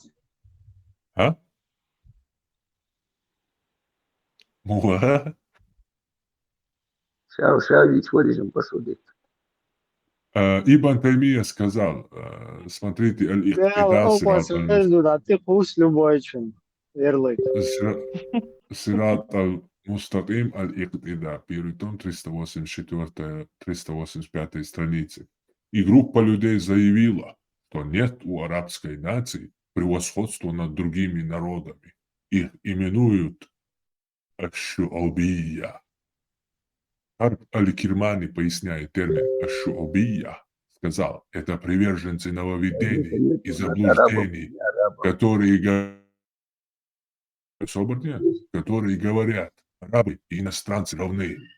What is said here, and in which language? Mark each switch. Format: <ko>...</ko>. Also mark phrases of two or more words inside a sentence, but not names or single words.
<ru>А? Муа? Сейчас ведь вырежем посудить. Ибн Таймия сказал, смотрите, Да, ты пусть любой чем. Ярлык. Сират аль-Мустаким аль-Иктида, первый том, 384-385 страницы. И группа людей заявила, что нет у арабской нации превосходства над другими народами. Их именуют аш-шу'убия. Аль-Кирмани, поясняет термин аш-шу'убия, сказал, это приверженцы нововведений и заблуждений, которые говорят, арабы и иностранцы равны.</ru>